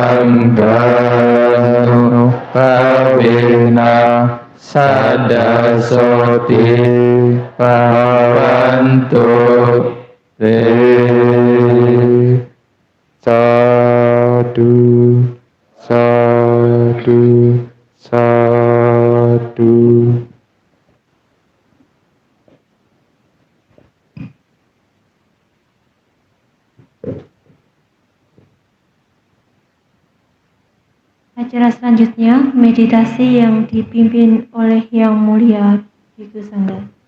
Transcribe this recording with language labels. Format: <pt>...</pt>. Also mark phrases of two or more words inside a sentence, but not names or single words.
<pi>sanggano pawena sada soti pawantu te sadu sadu sadu.</pi> <id>Acara selanjutnya, meditasi yang dipimpin oleh Yang Mulia Bhikkhu Sangga.</id>